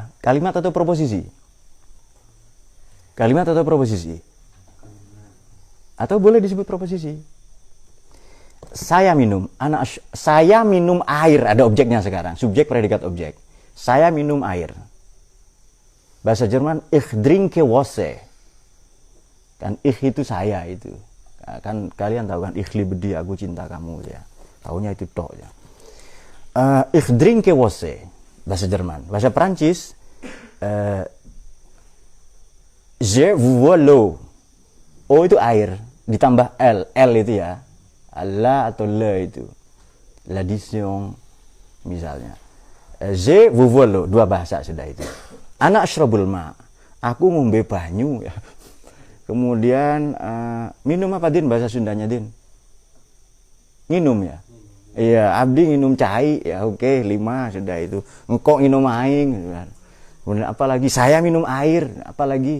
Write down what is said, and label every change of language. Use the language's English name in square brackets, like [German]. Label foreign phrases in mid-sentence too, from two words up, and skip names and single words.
[Indonesian] Kalimat atau proposisi? Kalimat atau proposisi? Atau boleh disebut proposisi? Saya minum, saya minum air, ada objeknya sekarang, subjek predikat objek. Saya minum air. Bahasa Jerman [German] ich trinke Wasser. [Indonesian] Kan ich itu saya itu. Kan kalian tahu kan [German] ich liebe dich, [Indonesian] aku cinta kamu ya. Taunya itu tok ya. [German] Ich trinke Wasser. [Indonesian] bahasa Jerman. Bahasa Perancis, [French] je vous vois l'eau. [Indonesian] O itu air, ditambah L itu ya. La atau le itu. L'addition misalnya. [French] Je vous vois l'eau, [Indonesian] dua bahasa sudah itu. [Arabic] أنا أشرب الماء. [Javanese] Aku ngombe banyu ya. [Indonesian] Kemudian minum apa Din bahasa Sundanya Din? [Sundanese] Nginum ya. [Indonesian] Iya, [Sundanese] abdi nginum cai [Indonesian] ya, oke, 5 sudah itu. Engkau [Sundanese] nginum aing. [Indonesian] Kemudian apa lagi? Saya minum air, apa lagi?